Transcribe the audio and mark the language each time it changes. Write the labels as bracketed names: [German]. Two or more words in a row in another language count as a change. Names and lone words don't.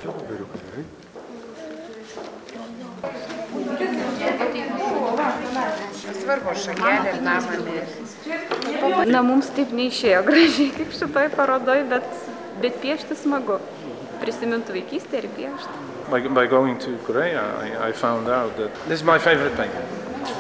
[Lithuanian] Svarbu šakelė ir namą. Na, mums taip neišėjo gražiai kaip šitoj parodoj, bet piešti smagu. Prisiminti vaikystę ir piešti. [English] By going to Korea, I found out that this is my favorite painting.